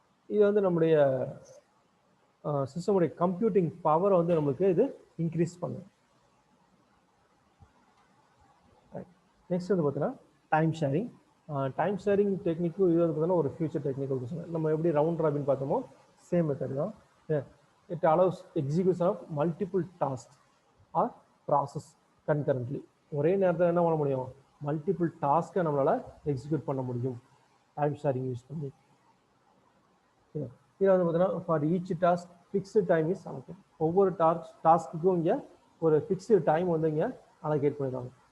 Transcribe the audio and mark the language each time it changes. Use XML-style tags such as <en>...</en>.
<ta>இது வந்து நம்முடைய சிஸ்டமுடைய கம்ப்யூட்டிங் பவரை வந்து நம்மளுக்கு இது இன்க்ரீஸ் பண்ணும். நெக்ஸ்ட் வந்து பார்த்தீங்கன்னா டைம் ஷேரிங். டைம் ஷேரிங் டெக்னிக்கும் இது வந்து பார்த்தீங்கன்னா ஒரு ஃபியூச்சர் டெக்னிக்கல் சொன்னேன். நம்ம எப்படி ரவுண்ட் ராபின் பார்த்தோமோ சேம் மெத்தட் தான்.</ta> <en>It allows execution of multiple tasks or process concurrently.</en> <ta>ஒரே நேரத்தில் என்ன பண்ண முடியும், மல்டிபிள் டாஸ்க்கை நம்மளால் எக்ஸிக்யூட் பண்ண முடியும் டைம் ஷேரிங் யூஸ் பண்ணி. இதில் வந்து பார்த்தீங்கன்னா</ta> <en>For each task fixed time is allocate.</en> <ta>ஒவ்வொரு டாஸ்க்குக்கும் இங்கே ஒரு ஃபிக்ஸ்டு டைம் வந்து இங்கே அலோகேட் பண்ணிடுவாங்க.</ta>